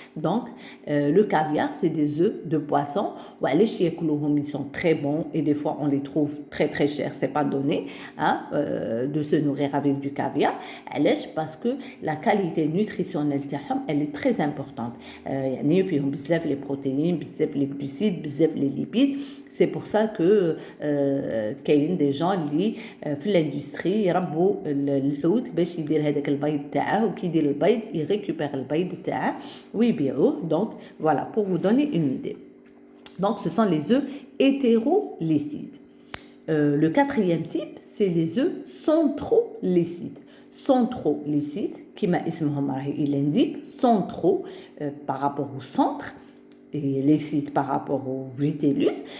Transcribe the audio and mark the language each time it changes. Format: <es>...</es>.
<fr>Donc le caviar c'est des œufs de poisson ils sont très bons et des fois on les trouve très très chers, c'est pas donné de se nourrir avec du caviar parce que la qualité nutritionnelle elle est très importante.</fr> <ar>يعني فيهم بزاف les protéines, بزاف les glucides, بزاف les lipides.</ar> <fr>C'est pour ça que</fr> <ar>كاين</ar> <fr>des gens</fr> <ar>اللي في l'industrie يربوا الحوت باش يدير هذاك البيض تاعه وكي يدير البيض يريكوبير البيض تاعه ويبيعوه.</ar> <fr>Donc voilà pour vous donner une idée. Donc ce sont les œufs hétérolécites. Le quatrième type c'est les œufs centrolécites. Centrolécites</fr> <ar>كما اسمهم راهي</ar> <fr>il indique centraux par rapport au centre et les sites par rapport au vitellus.</fr>